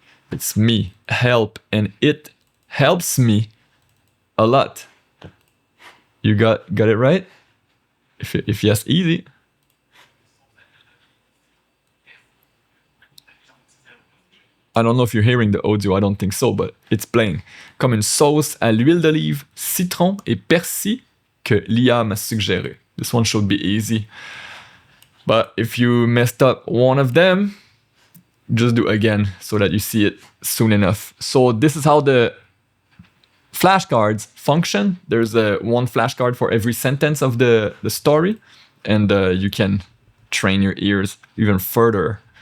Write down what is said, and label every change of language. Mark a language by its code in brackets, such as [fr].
[en] It's me, help, and it helps me a lot. You got it right? If yes, easy. I don't know if you're hearing the audio, I don't think so, but it's playing. [fr] Comme une sauce à l'huile d'olive, citron et persil que l'IA m'a suggéré. [en] This one should be easy. But if you messed up one of them, just do again so that you see it soon enough. So this is how the flashcards function. There's one flashcard for every sentence of the story, and you can train your ears even further.